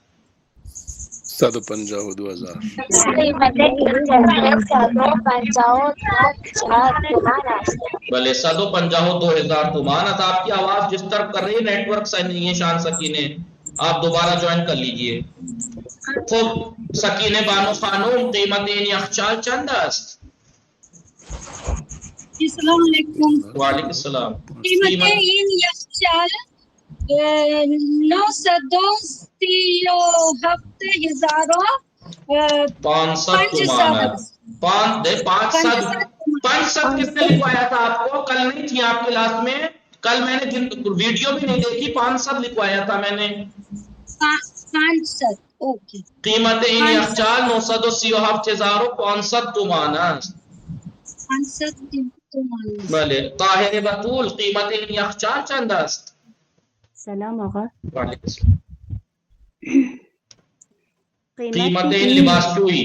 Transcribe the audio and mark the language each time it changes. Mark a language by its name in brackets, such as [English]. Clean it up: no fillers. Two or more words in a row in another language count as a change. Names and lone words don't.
[Persian] 150 2,000. بھلے 150 2,000 تومان. [Urdu] آپ کی آواز ڈسٹرب کر رہی ہے نیٹ ورک سے نہیں ہے شان سکینے. آپ دوبارہ جوائن کر لیجئے. [Persian] خب سکینه بانو خانم قیمت این یخچال چند است؟ [Arabic] السلام علیکم. وعلیکم السلام. [Persian] قیمت این یخچال 937,500 تومان. [Urdu] 500 کس نے لکھوایا تھا آپ کو؟ کل نہیں تھی آپ کلاس میں. کل میں نے ویڈیو بھی نہیں دیکھی. 500 لکھوایا تھا میں نے. 500 اوکے. [Persian] قیمت این یخچال 937,500 تومان است. 500 تومان. بله. طاهر بطول قیمت این یخچال چند است؟ سلام آقا. [Arabic] وعلیکم السلام. [Persian] قیمت این لباسشویی.